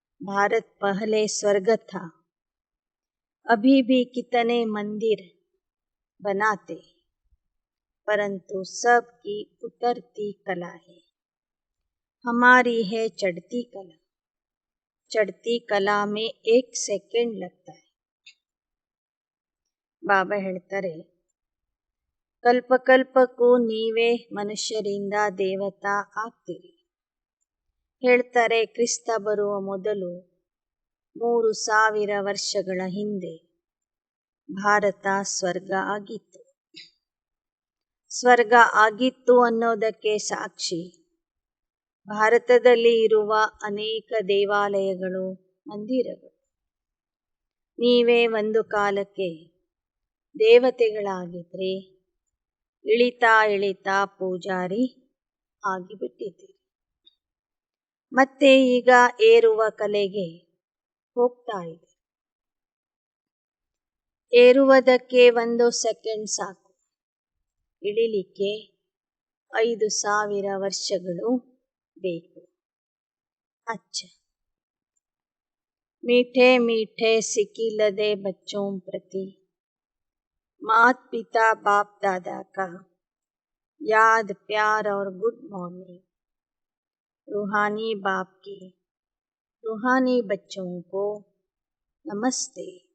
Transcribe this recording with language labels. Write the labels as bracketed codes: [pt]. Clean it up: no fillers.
[hi] भारत पहले स्वर्ग था. अभी भी कितने मंदिर बनाते, परंतु सबकी उतरती कला है. हमारी है चढ़ती कला. चढ़ती कला में 1 सेकेंड लगता है. [kn] ಬಾಬಾ ಹೇಳ್ತಾರೆ ಕಲ್ಪಕಲ್ಪಕ್ಕೂ ನೀವೇ ಮನುಷ್ಯರಿಂದ ದೇವತಾ ಆಗ್ತೀರಿ. ಹೇಳ್ತಾರೆ ಕ್ರಿಸ್ತ ಬರುವ ಮೊದಲು 3000 ವರ್ಷಗಳ ಹಿಂದೆ ಭಾರತ ಸ್ವರ್ಗ ಆಗಿತ್ತು. ಸ್ವರ್ಗ ಆಗಿತ್ತು ಅನ್ನೋದಕ್ಕೆ ಸಾಕ್ಷಿ ಭಾರತದಲ್ಲಿ ಇರುವ ಅನೇಕ ದೇವಾಲಯಗಳು, ಮಂದಿರಗಳು. ನೀವೇ ಒಂದು ಕಾಲಕ್ಕೆ ದೇವತೆಗಳಾಗಿದ್ರಿ, ಇಳಿತಾ ಇಳಿತಾ ಪೂಜಾರಿ ಆಗಿಬಿಟ್ಟಿದ್ದೀರಿ. ಮತ್ತೆ ಈಗ ಏರುವ ಕಲೆಗೆ ಹೋಗ್ತಾ ಇದೆ. ಏರುವುದಕ್ಕೆ 1 ಸೆಕೆಂಡ್ ಸಾಕು, ಇಳಿಲಿಕ್ಕೆ 5000 ವರ್ಷಗಳು ಬೇಕು. [hi] अच्छा मीठे मीठे सिकिलदे बच्चों प्रति मात पिता बाप दादा का याद प्यार और गुड मॉर्निंग. रूहानी बाप के रूहानी बच्चों को नमस्ते।